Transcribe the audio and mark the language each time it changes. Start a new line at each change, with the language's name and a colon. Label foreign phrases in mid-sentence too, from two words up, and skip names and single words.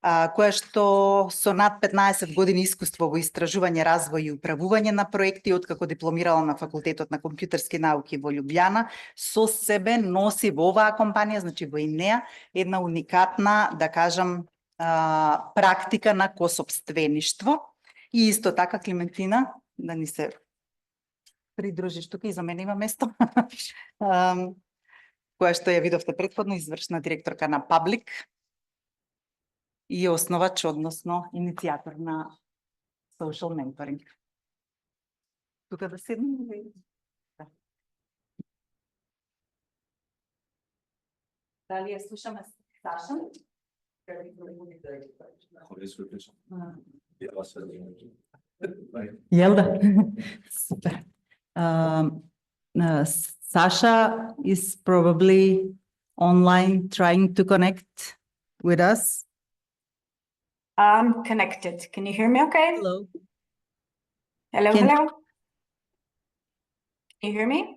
Macedonian: која што со над 15 години искуство во истражување, развој и управување на проекти, откако дипломирала на Факултетот на компјутерски науки во Љубљана, со себе носи во оваа компанија, значи во неа, една уникатна, да кажам, практика на косопствеништво. И исто така, Климентина, да ни се придружиш тука и за мене има место, која што ја видовте претходно, извршна директорка на Public и основач, односно иницијатор на
English: social mentoring.
Macedonian: Тука да седнем? Да. Дали ја слушаме Саша? Јел да? Супер.
English: Sasha is probably online trying to connect with us. I'm connected. Can you hear me okay? Hello. Hello, hello. Can you hear me?